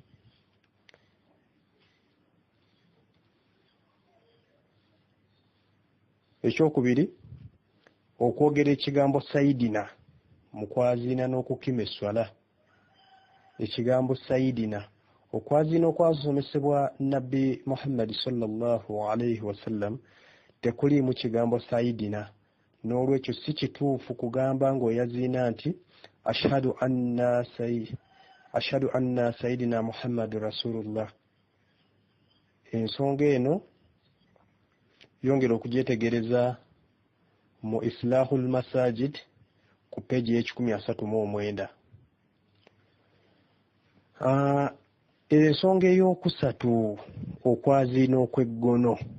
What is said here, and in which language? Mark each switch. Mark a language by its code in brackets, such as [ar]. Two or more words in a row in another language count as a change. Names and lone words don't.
[lg] Ekyokubiri, okwogera ekigambo sayidina mu kwaziina n'okukima esswala. Ekigambo sayidina, okwaziina okwasomesebwa Nabbi Muhammad [ar] صلى الله عليه وسلم [lg] tekuliimu kigambo sayidina, n'olwekyo si kituufu kugamba ng'oyaziina nti [ar] أشهد أن سيدنا محمد رسول الله. [lg] Ensonga eno yongera okugyetegereza mu Islahul Masajid ku peegi y'e139. Ensonga ey'okusatu, okwaziina okw'eggono.